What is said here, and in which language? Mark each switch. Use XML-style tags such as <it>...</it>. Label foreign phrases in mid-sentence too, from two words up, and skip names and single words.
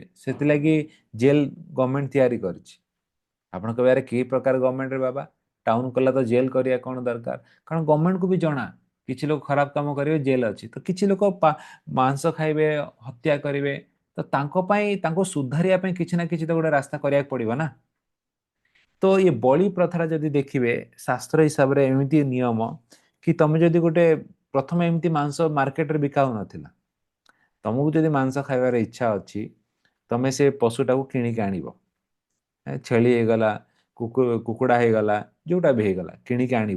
<or>ସେଥିଲାଗି ଜେଲ ଗଭର୍ଣ୍ଣମେଣ୍ଟ ତିଆରି କରିଛି। ଆପଣ କହିବେ ଆରେ କି ପ୍ରକାର ଗଭର୍ଣ୍ଣମେଣ୍ଟ ରେ ବାବା, ଟାଉନ କଲା ତ ଜେଲ କରିବା କଣ ଦରକାର। କାରଣ ଗଭର୍ଣ୍ଣମେଣ୍ଟକୁ ବି ଜଣା କିଛି ଲୋକ ଖରାପ କାମ କରିବେ ଜେଲ ଅଛି। ତ କିଛି ଲୋକ ମାଂସ ଖାଇବେ, ହତ୍ୟା କରିବେ। ତ ତାଙ୍କ ପାଇଁ, ତାଙ୍କୁ ସୁଧାରିବା ପାଇଁ କିଛି ନା କିଛି ତ ଗୋଟେ ରାସ୍ତା କରିବାକୁ ପଡିବ ନା। ତ</or> <hi>ये बलि प्रथा</hi> <or>ଯଦି ଦେଖିବେ ଶାସ୍ତ୍ର ହିସାବରେ ଏମିତି ନିୟମ କି ତମେ ଯଦି ଗୋଟେ, ପ୍ରଥମେ ଏମିତି ମାଂସ ମାର୍କେଟରେ ବିକା ହଉନଥିଲା। ତମକୁ ଯଦି ମାଂସ ଖାଇବାର ଇଚ୍ଛା ଅଛି ତମେ ସେ ପଶୁଟାକୁ କିଣିକି ଆଣିବ। ଛେଳି ହେଇଗଲା, କୁକୁଡ଼ା ହେଇଗଲା, ଯୋଉଟା ବି ହେଇଗଲା କିଣିକି ଆଣିବ।</or>